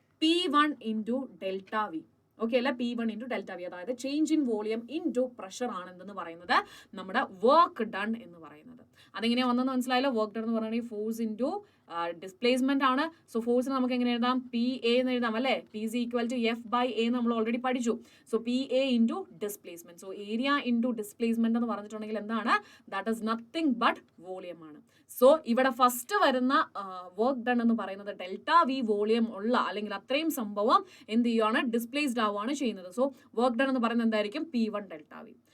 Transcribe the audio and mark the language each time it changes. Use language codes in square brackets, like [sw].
[ml] P1 into delta V. Okay അല്ലെ? P1 into delta V, അതായത് change in volume into pressure ആണ് എന്തെന്ന് പറയുന്നത് നമ്മുടെ വർക്ക് ഡൺ എന്ന് പറയുന്നത്. അതെങ്ങനെയാ വന്നെന്ന് മനസ്സിലായല്ലോ? വർക്ക് ഡൺ എന്ന് പറയുന്നത് ഫോഴ്സ് ഇൻറ്റു ഡിസ്പ്ലേസ്മെന്റ് ആണ്. സോ ഫോഴ്സിന് നമുക്ക് എങ്ങനെ എഴുതാം? PA എന്ന് എഴുതാം അല്ലേ? [en] P is equal to F/A [ml] നമ്മൾ ഓൾറെഡി പഠിച്ചു. So PA into displacement. So area into displacement എന്ന് പറഞ്ഞിട്ടുണ്ടെങ്കിൽ എന്താണ്? [en] that is nothing but volume [ml] ആണ്. സോ ഇവിടെ ഫസ്റ്റ് വരുന്ന വർക്ക് ഡൺ എന്ന് പറയുന്നത് ഡെൽറ്റ വി വോളിയം ഉള്ള അല്ലെങ്കിൽ അത്രയും സംഭവം എന്ത് ചെയ്യുവാണ്? ഡിസ്പ്ലേസ്ഡ് ആവുകയാണ് ചെയ്യുന്നത്. സോ വർക്ക് ഡൺ എന്ന് പറയുന്നത് എന്തായിരിക്കും? P1 delta V.